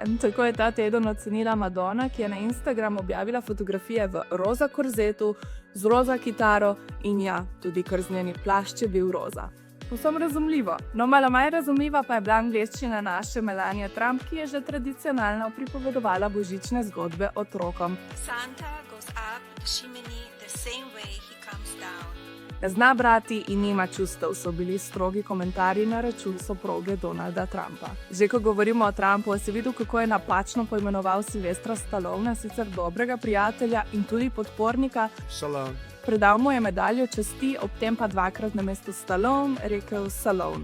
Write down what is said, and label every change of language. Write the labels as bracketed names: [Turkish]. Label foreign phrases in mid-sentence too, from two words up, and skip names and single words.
[Slovenian] Tako je ta teden ocenila Madonna, ki je na Instagram objavila fotografije v roza korzetu, z roza kitaro in ja, tudi krznjeni plašč je bil roza. Povsem razumljivo. No, malo manj razumljiva pa je bila angleščina naše Melanie Trump, ki je že tradicionalno pripovedovala božične zgodbe otrokom. [English] Santa goes up the chimney the same way he comes down. [Slovenian] Ne zna brati in nima čustev, so bili strogi komentarji na račun soproge Donalda Trumpa. Že ko govorimo o Trumpu, si videl, kako je napačno poimenoval Sylvestra Stallona, sicer dobrega prijatelja in tudi podpornika. Stallone. Predal mu je medaljo časti, ob tem pa dvakrat namesto Stallone rekel Salone.